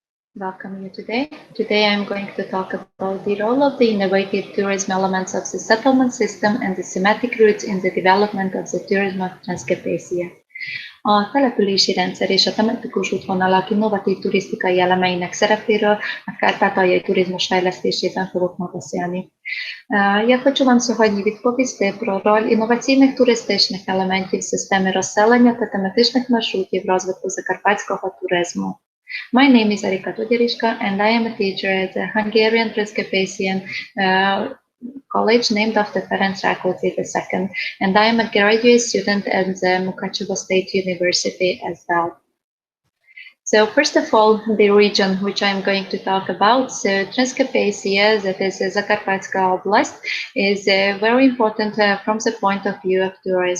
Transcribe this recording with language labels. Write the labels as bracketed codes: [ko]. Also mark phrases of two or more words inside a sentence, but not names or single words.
[en] Welcome you today. Today I'm going to talk about the role of the innovative tourism elements of the settlement system and the thematic routes in the development of the tourism of Transcarpathia. [hu] A települési rendszer és a tematikus útvonalak innovatív turisztikai elemeinek szerepéről a kárpátaljai turizmus fejlesztésében fogok ma beszélni. [uk] Я хочу вам сьогодні відповісти про роль інноваційних туристичних елементів системи розселення та тематичних маршрутів розвитку закарпатського туризму. [en] My name is Erika Todierishko and I am a teacher at the Hungarian Transcarpathian college named after Ferenc Rákóczi II, and I am a graduate student at the Mukachevo State University as well. So first of all, the region which I'm going to talk about, so Transcarpathia, that is Zakarpatska Oblast, is very important from the point of view of tourism.